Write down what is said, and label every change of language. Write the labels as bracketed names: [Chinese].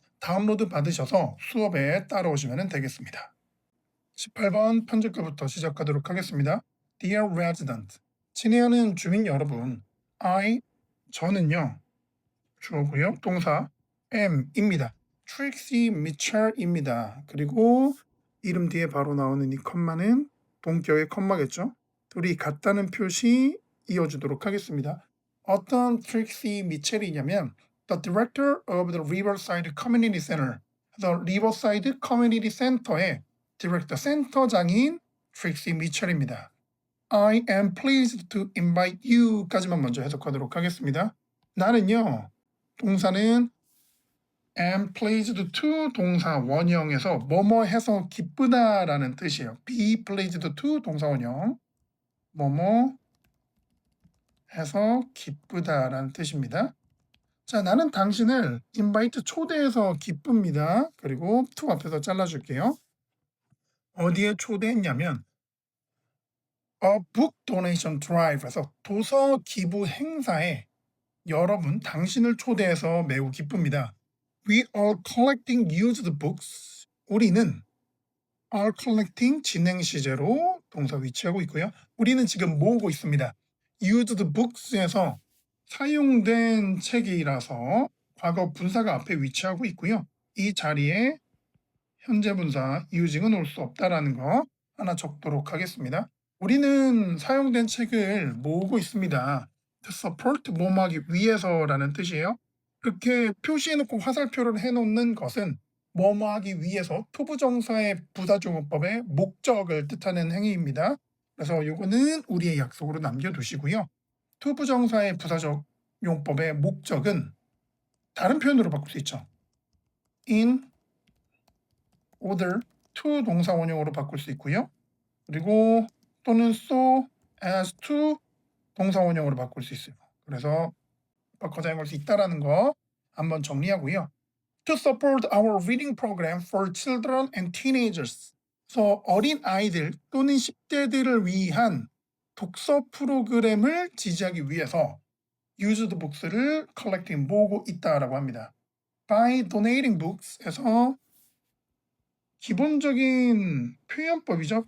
[Korean] 다운로드 받으셔서 수업에 따라오시면 되겠습니다. 18번 편집글부터 시작하도록 하겠습니다. [English] Dear Resident, [Korean] 친애하는 주민 여러분, 저는요, 주어고요, 동사 am입니다. Trixie Mitchell입니다. 그리고 이름 뒤에 바로 나오는 이 컴마는 본격의 컴마겠죠. 둘이 같다는 표시 이어주도록 하겠습니다. 어떤 트릭시 미첼이냐면 [English] The Director of the Riverside Community Center, [Korean] The Riverside Community Center의 디렉터 센터장인 트릭시 미첼입니다. [English] I am pleased to invite you까지만 [Korean] 먼저 해석하도록 하겠습니다. 나는요, 동사는 am pleased to 동사 원형에서 뭐뭐 해서 기쁘다라는 뜻이에요. [English] be pleased to [Korean] 동사 원형. 뭐뭐 해서 기쁘다라는 뜻입니다. 자, 나는 당신을 invite 초대해서 기쁩니다. 그리고 to 앞에서 잘라줄게요. 어디에 초대했냐면 [English] a book donation drive [Korean] 에서 도서 기부 행사에 여러분, 당신을 초대해서 매우 기쁩니다. [English] We are collecting used books. [Korean] 우리는 are collecting 진행 시제로 동사 위치하고 있고요. 우리는 지금 모으고 있습니다. used books에서 사용된 책이라서 과거 분사가 앞에 위치하고 있고요. 이 자리에 현재 분사 using은 올 수 없다라는 거 하나 적도록 하겠습니다. 우리는 사용된 책을 모으고 있습니다. to support 뭐뭐하기 위해서라는 뜻이에요. 이렇게 표시해놓고 화살표를 해놓는 것은 뭐뭐하기 위해서 투부정사의 부사조문법의 목적을 뜻하는 행위입니다. 그래서 이거는 우리의 약속으로 남겨두시고요. 투부정사의 부사적용법의 목적은 다른 표현으로 바꿀 수 있죠. in order to 동사 원형으로 바꿀 수 있고요. 그리고 또는 so as to 동사 원형으로 바꿀 수 있어요. 그래서 바꿔 사용할 수 있다는 거 한번 정리하고요. [English] To support our reading program for children and teenagers. [Korean] 그래서 어린 아이들 또는 10대들을 위한 독서 프로그램을 지지하기 위해서 used books를 collecting 모으고 있다라고 합니다. [English] By donating books에서 [Korean] 기본적인 표현법이죠.